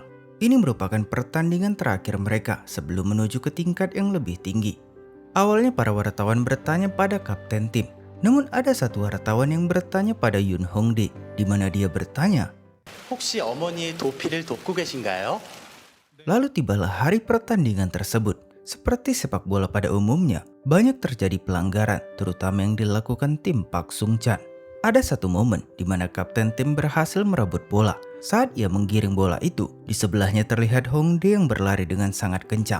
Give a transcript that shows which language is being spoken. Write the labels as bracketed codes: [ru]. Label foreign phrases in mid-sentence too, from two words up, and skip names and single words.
[id] Ini merupakan pertandingan terakhir mereka sebelum menuju ke tingkat yang lebih tinggi. Awalnya para wartawan bertanya pada kapten tim, namun ada satu wartawan yang bertanya pada Yoon Hongdae, di mana dia bertanya. [ko] 혹시 어머니의 도피를 돕고 계신가요? [id] Lalu tibalah hari pertandingan tersebut. Seperti sepak bola pada umumnya, banyak terjadi pelanggaran, terutama yang dilakukan tim Park Sung-chan. Ada satu momen di mana kapten tim berhasil merebut bola. Saat ia menggiring bola itu, di sebelahnya terlihat Hongdae yang berlari dengan sangat kencang.